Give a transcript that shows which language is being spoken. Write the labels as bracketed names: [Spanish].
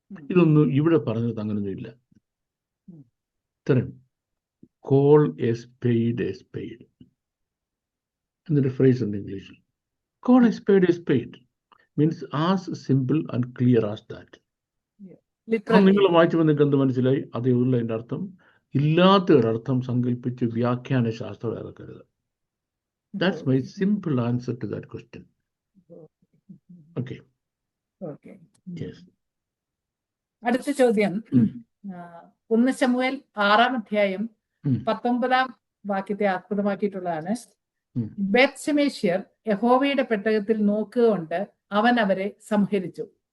[Malayalam] ഇതൊന്നും ഇവിടെ പറഞ്ഞത് അങ്ങനെയൊന്നും ഇല്ല. ഇത്രയും [English] call a spade a spade [Malayalam] എന്നൊരു ഫ്രേസ് ഉണ്ട് ഇംഗ്ലീഷിൽ. [English] Call a spade a spade means as simple and clear as that. [Malayalam] നിങ്ങൾ വായിച്ചപ്പോൾ നിങ്ങൾക്ക് എന്ത് മനസ്സിലായി? അതേ ഉള്ള അതിൻ്റെ അർത്ഥം. ഇല്ലാത്ത ഒരർത്ഥം സങ്കല്പിച്ച് വ്യാഖ്യാന ശാസ്ത്രം ഇറക്കരുത്. [English] That's my simple answer to that question. Okay. Yes. [Malayalam] അടുത്ത ചോദ്യം, 1 ശമൂവേൽ 6-ാം അധ്യായം 19-ാം വാക്യത്തെ ആസ്പദമാക്കിയിട്ടുള്ളതാണ്. ബേത്ത്ശെമേശ്യർ യഹോവയുടെ പെട്ടകത്തിൽ നോക്കുകൊണ്ട് അവൻ അവരെ സംഹരിച്ചു.